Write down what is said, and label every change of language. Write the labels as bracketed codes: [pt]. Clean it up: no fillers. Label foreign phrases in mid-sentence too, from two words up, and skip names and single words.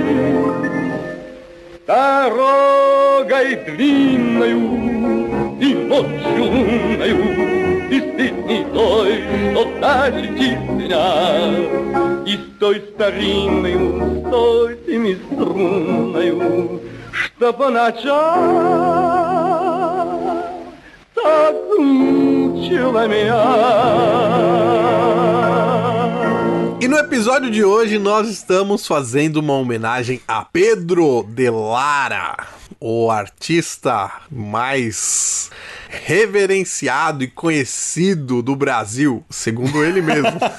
[ru] Дорогой длинною и ночью лунною, и светлой той, что вдаль летит меня, и с той старинною, с той семиструнною, что по ночам так мучила меня. [pt] E no episódio de hoje nós estamos fazendo uma homenagem a Pedro de Lara, o artista mais reverenciado e conhecido do Brasil, segundo ele mesmo.